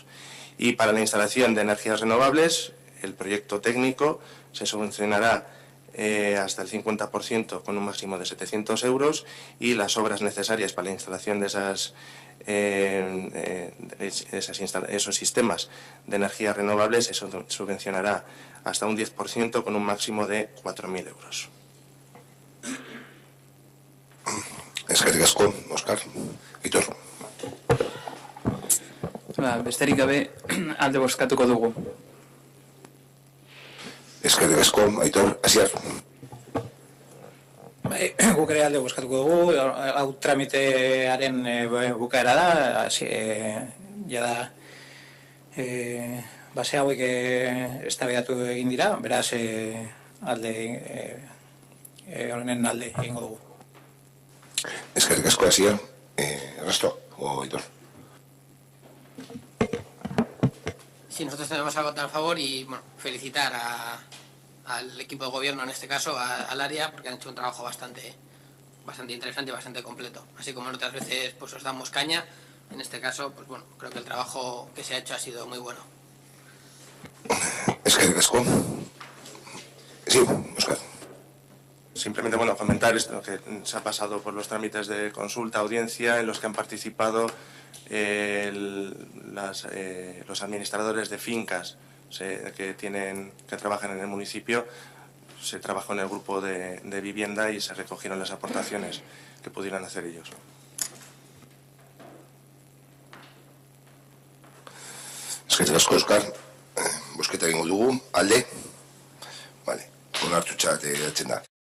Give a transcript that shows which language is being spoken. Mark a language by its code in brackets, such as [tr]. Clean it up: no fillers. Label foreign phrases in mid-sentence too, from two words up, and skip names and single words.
[es] Y para la instalación de energías renovables, el proyecto técnico se subvencionará hasta el 50%, con un máximo de 700 euros, y las obras necesarias para la instalación de esos sistemas de energías renovables se subvencionará hasta un 10%, con un máximo de 4.000 euros. [eu] Eskerrik asko, Óscar. Aitor. Besterik gabe, alde bozkatuko dugu. Eskerrik asko, Aitor. Asier. Guk ere alde bozkatuko dugu, hau tramitearen bukaera da, jada base hauek eztabaidatu egin dira, beraz honen alde egingo dugu. Eskerrik asko, Asier. [es] Resto, o Aitor. Sí, nosotros tenemos a votar a favor y bueno, felicitar al equipo de gobierno, en este caso, al área, porque han hecho un trabajo bastante interesante y bastante completo. Así como en otras veces pues os damos caña, en este caso, pues bueno, creo que el trabajo que se ha hecho ha sido muy bueno. [eu] Eskerrik asko. [es] Sí, Óscar. Simplemente simplemente, bueno, comentar esto, que se ha pasado por los trámites de consulta, audiencia, en los que han participado los administradores de fincas que trabajan en el municipio. Se trabajó en el grupo de vivienda y se recogieron las aportaciones que pudieran hacer ellos. [eu] Eskerrik asko, Oskar. Bosketa egingo dugu, alde? Vale, onartutzat geratzen da.